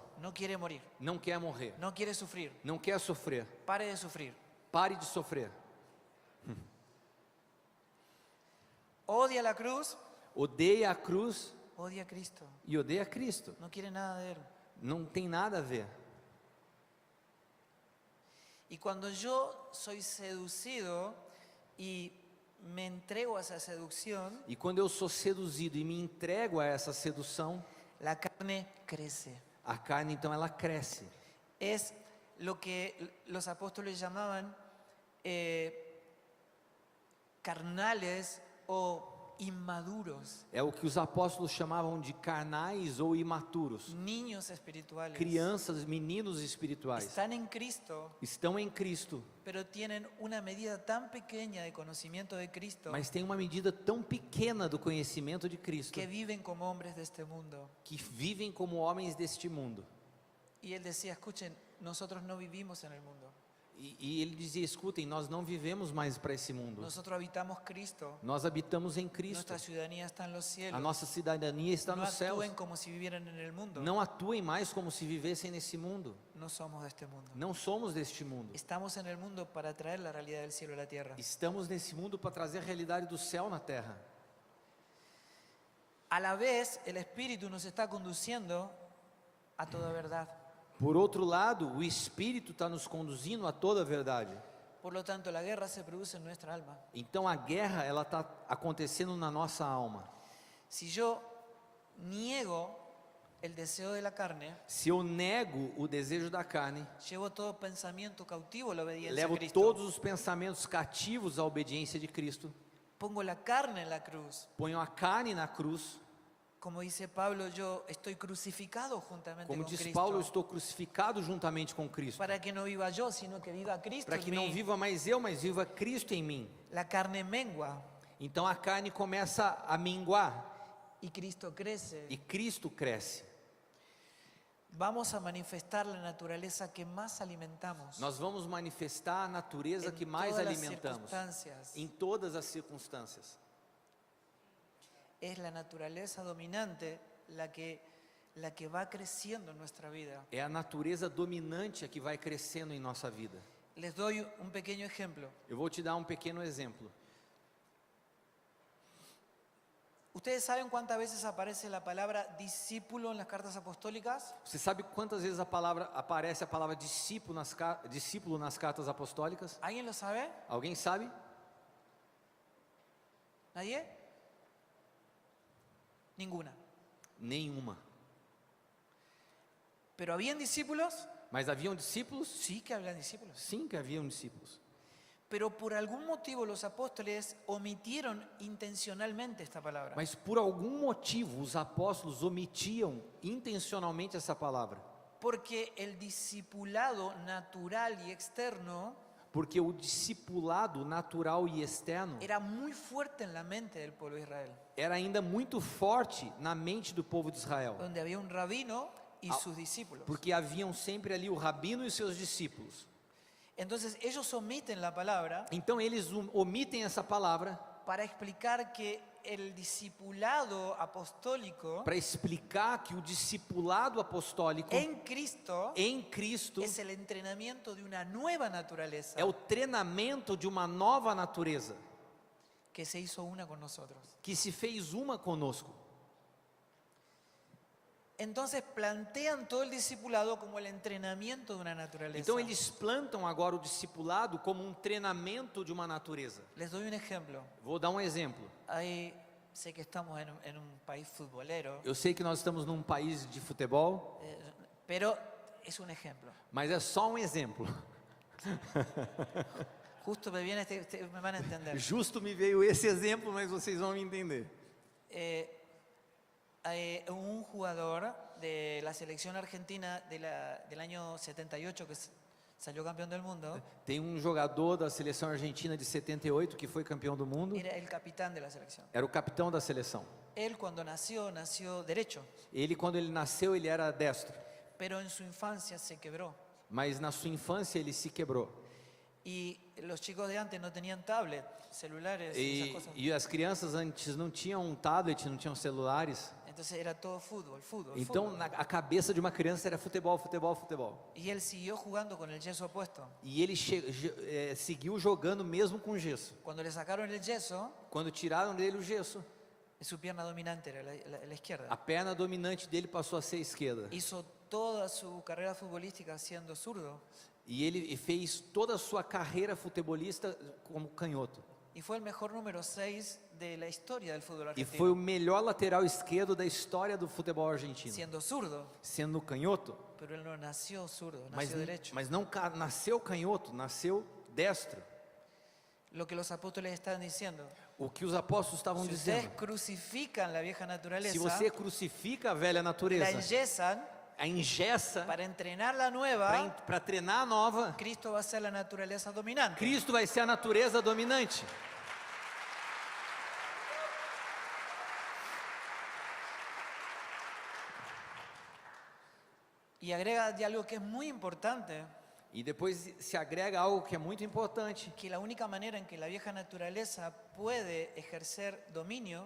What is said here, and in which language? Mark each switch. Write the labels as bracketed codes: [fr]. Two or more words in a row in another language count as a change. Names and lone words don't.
[es] No quiere morir, [pt] Não quer morrer, [es] no quiere sufrir. [pt] não quer sofrer. [es] Pare de sufrir. [pt] Pare de sofrer. [es] Odia la cruz, [pt] Odeia a cruz [es] odia a Cristo. [pt] e odeia Cristo. [es] No quiere nada de Él. [pt] Não tem nada a ver. [es] Y cuando yo soy seducido y me entrego a esa seducción, [pt] E quando eu sou seduzido e me entrego a essa sedução, [es] la carne crece. [pt] a carne então ela cresce. [es] Es lo que los apóstoles llamaban carnales o inmaduros, [pt] É o que os apóstolos chamavam de carnais ou imaturos. [es] niños espirituales. [pt] Crianças, meninos espirituais. [es] Están en Cristo, [pt] Estão em Cristo, [es] pero tienen una medida tan pequeña de conocimiento de Cristo [pt] mas tem uma medida tão pequena do conhecimento de Cristo [es] que viven como hombres de este mundo. [pt] que vivem como homens deste mundo. [es] Y él decía, escuchen, nosotros no vivimos en el mundo, [pt] E ele dizia, escutem, nós não vivemos mais para esse mundo. [es] nosotros habitamos Cristo, [pt] Nós habitamos em Cristo. [es] nuestra ciudadanía está en los [pt] A [es] cielos. [pt] nossa cidadania está [es] No [pt] nos céus. [es] actúen como si vivieran en el mundo. [pt] Não atuem mais como se vivessem nesse mundo. [es] No somos de este mundo. [pt] Não somos deste mundo. [es] Estamos en el mundo para traer la realidad del cielo a la tierra. [pt] Estamos nesse mundo para trazer a realidade do céu na terra. [es] A la vez, el Espíritu nos está conduciendo a toda verdad. [pt] Por outro lado, o Espírito está nos conduzindo a toda a verdade. [es] Por lo tanto, la guerra se produce en nuestra alma. [pt] Então a guerra ela está acontecendo na nossa alma. [es] Si yo niego el deseo de la carne, [pt] Se eu nego o desejo da carne, [es] llevo todo pensamiento cautivo a la obediencia a [pt] levo [es] Cristo. [pt] todos os pensamentos cativos à obediência de Cristo, [es] Pongo la carne en la cruz. [pt] ponho a carne na cruz. [es] Como dice Pablo, yo estoy crucificado juntamente [pt] Como [es] con [pt] diz [es] Cristo. [pt] Paulo, eu estou crucificado juntamente com Cristo. [es] Para que no viva yo, sino que viva Cristo [pt] Para [es] en [pt] que não [es] mí. [pt] viva mais eu, mas viva Cristo em mim. [es] La carne mengua. [pt] Então a carne começa a minguar. [es] y Cristo crece, [pt] e Cristo cresce, [es] vamos a manifestar la naturaleza que más alimentamos [pt] nós vamos manifestar a natureza [es] en [pt] que mais [es] todas las [pt] alimentamos [es] circunstancias. [pt] em todas as circunstâncias. [es] Es la naturaleza dominante la que va creciendo en nuestra vida. [pt] É a natureza dominante a que vai crescendo em nossa vida. [es] Les doy un pequeño ejemplo. [pt] Eu vou te dar um pequeno exemplo. [es] ¿Ustedes saben cuántas veces aparece la palabra discípulo en las cartas apostólicas? [pt] Você sabe quantas vezes aparece a palavra discípulo nas cartas apostólicas? [es] ¿Alguien lo sabe? [pt] Alguém sabe? [es] ¿Nadie? Ninguna. [pt] Nenhuma. [es] ¿Pero habían discípulos? [pt] Mas haviam discípulos? [es] Sí que habían discípulos. [pt] Sim que haviam discípulos. [es] Pero por algún motivo los apóstoles omitieron intencionalmente esta palabra. [pt] Mas por algum motivo os apóstolos omitiam intencionalmente essa palavra. [es] Porque el discipulado natural y externo [pt] Porque o discipulado natural e externo [es] era muy fuerte en la mente del pueblo de Israel, [pt] era ainda muito forte na mente do povo de Israel. [es] donde había un rabino y sus discípulos. [pt] Porque haviam sempre ali o rabino e seus discípulos. [es] Entonces ellos omiten la palabra [pt] Então eles omitem essa palavra [es] para explicar que el discipulado apostólico [pt] para explicar que o discipulado apostólico [es] en Cristo [pt] em Cristo [es] es el entrenamiento de una nueva naturaleza [pt] é o treinamento de uma nova natureza [es] que se hizo una con nosotros. [pt] que se fez uma conosco. [es] Entonces plantean todo el discipulado como el entrenamiento de una naturaleza. [pt] Então eles plantam agora o discipulado como um treinamento de uma natureza. [es] Les doy un ejemplo. [pt] Vou dar um exemplo. [es] Sé que estamos en un país futbolero, [pt] Eu sei que nós estamos num país de futebol, [es] pero es un ejemplo. [pt] mas é só um exemplo. [es] Justo me viene me van a entender. [pt] Justo me veio esse exemplo, mas vocês vão me entender. [es] Un jugador de la selección argentina del año 78 que salió campeón del mundo, [pt] Tem um jogador da seleção argentina de 78 que foi campeão do mundo. [es] era el capitán de la selección. [pt] Era o capitão da seleção. [es] Él cuando nació derecho, [pt] Ele, quando ele nasceu, ele era destro. [es] pero en su infancia se quebró. [pt] Mas na sua infância ele se quebrou. [es] Y los chicos de antes no tenían tablet, celulares y esas cosas. [pt] E as crianças antes não tinham um tablet, não tinham celulares. [es] Entonces era todo fútbol. [pt] Então a cabeça de uma criança era futebol, futebol, futebol. [es] Y él siguió jugando con el yeso puesto. [pt] E ele seguiu jogando mesmo com gesso. [es] Cuando le sacaron el yeso, [pt] Quando tiraram dele o gesso, [es] su pierna dominante era la izquierda. [pt] a perna dominante dele passou a ser a esquerda. [es] Hizo toda su carrera futbolística siendo zurdo. [pt] E ele fez toda a sua carreira futebolista como canhoto. [es] Y fue el mejor número 6 de la historia del fútbol [pt] E [es] argentino. [pt] foi o melhor lateral esquerdo da história do futebol argentino. [es] Siendo zurdo, [pt] Sendo canhoto, [es] pero él no nació zurdo, [pt] mas, [es] nació derecho. [pt] mas não nasceu canhoto, nasceu destro. [es] Lo que los apóstoles están diciendo. [pt] O que os apóstolos estavam [es] Si ustedes [pt] dizendo. [es] crucifican la vieja naturaleza, [pt] Se você crucifica a velha [es] la [pt] natureza, [es] enyesan [pt] a engessa [es] para entrenar la nueva, [pt] para treinar a nova, [es] Cristo va a ser la naturaleza dominante. [pt] Cristo vai ser a natureza dominante. [es] Y agrega de algo que es muy importante, [pt] E depois se agrega algo que é muito importante, [es] que la única manera en que la vieja naturaleza puede ejercer dominio